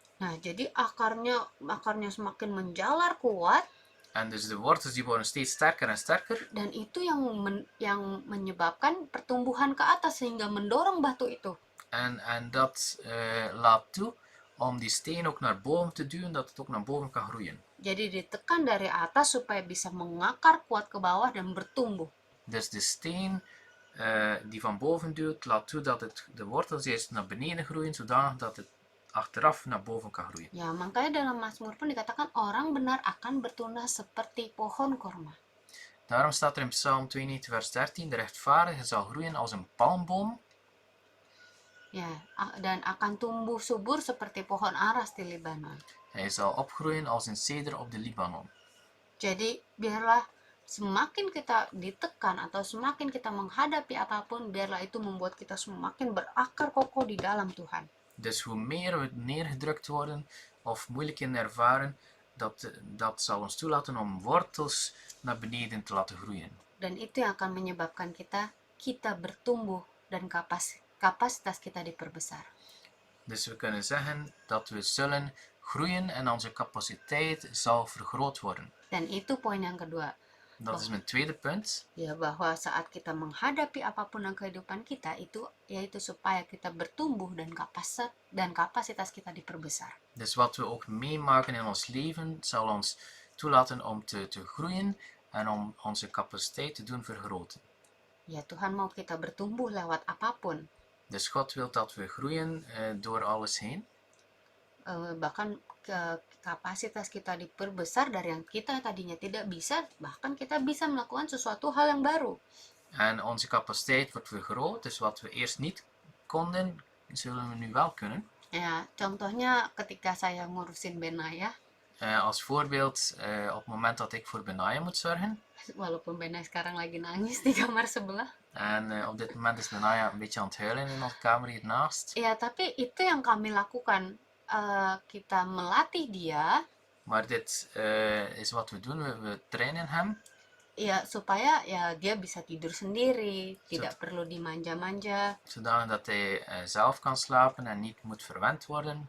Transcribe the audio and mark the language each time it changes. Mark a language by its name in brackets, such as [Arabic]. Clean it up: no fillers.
[Indonesian] Nah, jadi akarnya semakin menjalar kuat, [Dutch] En dus de wortels die worden steeds sterker en sterker. [Indonesian] dan itu yang menyebabkan pertumbuhan ke atas sehingga mendorong batu itu. [Dutch] En dat laat toe om die steen ook naar boven te duwen, dat het ook naar boven kan groeien. [Indonesian] Jadi ditekan dari atas supaya bisa mengakar kuat ke bawah dan bertumbuh. [Dutch] Dus de steen die van boven duwt, laat toe dat de wortels eerst naar beneden groeien, zodanig dat het achteraf naar boven kan groeien. [Indonesian] Ya, makanya dalam Mazmur pun dikatakan orang benar akan bertunas seperti pohon korma. [Dutch] Daarom staat er in Psalm 92 vers 13, de rechtvaardige zal groeien als een palmboom. [Indonesian] Ya, dan akan tumbuh subur seperti pohon aras di Libanon. [Dutch] Hij zal opgroeien als een ceder op de Libanon. [Indonesian] Jadi biarlah semakin kita ditekan atau semakin kita menghadapi apapun, biarlah itu membuat kita semakin berakar kokoh di dalam Tuhan. [Dutch] Dus hoe meer we neergedrukt worden of moeilijkheden ervaren, dat zal ons toelaten om wortels naar beneden te laten groeien. [Indonesian] Dan itu yang akan menyebabkan kita bertumbuh dan kapasitas kita diperbesar. [Dutch] Dus we kunnen zeggen dat we zullen groeien en onze capaciteit zal vergroot worden. [Indonesian] Dan itu poin yang kedua. [Dutch] Dat is mijn tweede punt. [Indonesian] Ya, bahwa saat kita menghadapi apapun dalam kehidupan kita itu yaitu supaya kita bertumbuh dan kapasitas kita diperbesar. [Dutch] Dus wat we ook meemaken in ons leven zal ons toelaten om te groeien en om onze capaciteit te doen vergroten. [Indonesian] Ya, Tuhan mau kita bertumbuh lewat apapun. [Dutch] Dus God wil dat we groeien door alles heen. [Indonesian] Bahkan kapasitas kita diperbesar dari yang kita tadinya tidak bisa, bahkan kita bisa melakukan sesuatu hal yang baru. [Dutch] En onze capaciteit wordt vergroot, dus wat we eerst niet konden, zullen we nu wel kunnen. [Indonesian] Ya, contohnya ketika saya ngurusin Benaya, [Dutch] Als voorbeeld, op het moment dat ik voor Benaya moet zorgen. [Indonesian] walaupun Benaya sekarang lagi nangis di kamar sebelah. [Dutch] En op dit moment is Benaya een beetje aan het huilen in onze kamer hiernaast. [Indonesian] Ya, tapi itu yang kami lakukan. Kita melatih dia. [Dutch] Maar dit is wat we doen, we trainen hem. [Indonesian] Ya, supaya ya dia bisa tidur sendiri, tidak perlu dimanja-manja. [Dutch] Zodanig dat hij zelf kan slapen en niet moet verwend worden.